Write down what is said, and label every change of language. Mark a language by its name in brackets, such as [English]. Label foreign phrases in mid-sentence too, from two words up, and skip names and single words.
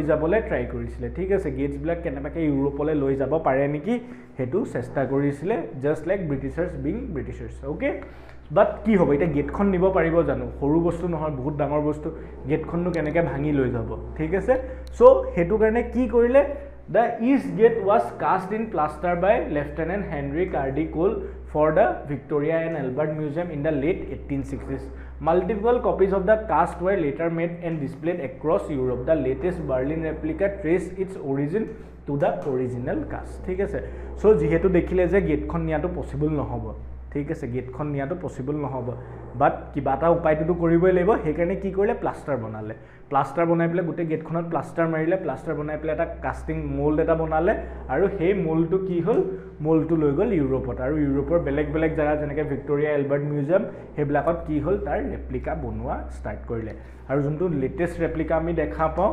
[Assamese] যাবলৈ ট্ৰাই কৰিছিলে ঠিক আছে গেটছবিলাক কেনেবাকৈ ইউৰোপলৈ লৈ যাব পাৰে নেকি সেইটো চেষ্টা কৰিছিলে [English] just like Britishers being Britishers okay but [Assamese] কি হ'ব এতিয়া গেটখন নিব পাৰিব জানো সৰু বস্তু নহয় বহুত ডাঙৰ বস্তু গেটখননো কেনেকৈ ভাঙি লৈ যাব ঠিক আছে চ' সেইটো কাৰণে কি কৰিলে [English] The east gate was cast in plaster by Lieutenant Henry Cardy Cole for the Victoria and Albert Museum in the late 1860s. Multiple copies of the cast were later made and displayed across Europe. The latest Berlin replica traced its origin to the original cast. [Assamese] ঠিক আছে so যেহেতু দেখিলে যে গেটখন নিয়াটো পসিবল নহব ঠিক আছে গেটখন নিয়াটো পসিবল নহব বাট কিবা এটা উপায়টো কৰিবই লাগিব সেইকাৰণে কি কৰিলে প্লাষ্টাৰ বনালে প্লাষ্টাৰ বনাই পেলাই গোটেই গেটখনত প্লাষ্টাৰ মাৰিলে প্লাষ্টাৰ বনাই পেলাই এটা [English] casting mould [Assamese] এটা বনালে আৰু সেই মোল্ডটো কি হ'ল মোল্ডটো লৈ গ'ল ইউৰোপত আৰু ইউৰোপৰ বেলেগ বেলেগ জায়গা যেনেকৈ ভিক্টোৰিয়া এলবাৰ্ট মিউজিয়াম সেইবিলাকত কি হ'ল তাৰ ৰেপ্লিকা বনোৱা ষ্টাৰ্ট কৰিলে আৰু যোনটো [English] latest replica [Assamese] আমি দেখা পাওঁ